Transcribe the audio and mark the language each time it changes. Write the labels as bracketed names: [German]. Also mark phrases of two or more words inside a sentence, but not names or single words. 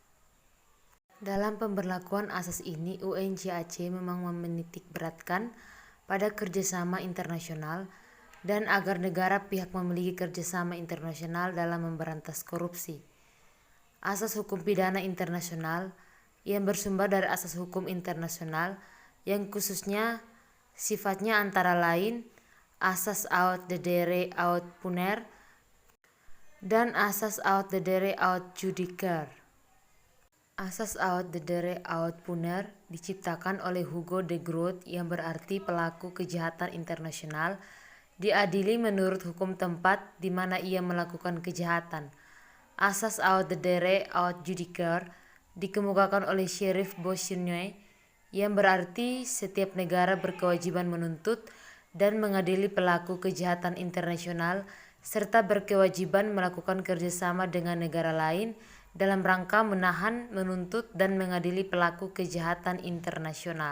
[Indonesian] Dalam pemberlakuan asas ini, UNCAC memang menitik beratkan pada kerjasama internasional dan agar negara pihak memiliki kerjasama internasional dalam memberantas korupsi. Asas hukum pidana internasional yang bersumber dari asas hukum internasional yang khususnya sifatnya antara lain asas [Latin] aut dedere aut puner [Indonesian] dan asas [Latin] aut dedere aut judicer. [Indonesian] Asas [Latin] aut dedere aut puner [Indonesian] diciptakan oleh Hugo de Groot yang berarti pelaku kejahatan internasional diadili menurut hukum tempat di mana ia melakukan kejahatan. Asas [Latin] aut dedere aut judicer [Indonesian] dikemukakan oleh Sheriff Beauchesne yang berarti setiap negara berkewajiban menuntut dan mengadili pelaku kejahatan internasional serta berkewajiban melakukan kerjasama dengan negara lain dalam rangka menahan, menuntut, dan mengadili pelaku kejahatan internasional.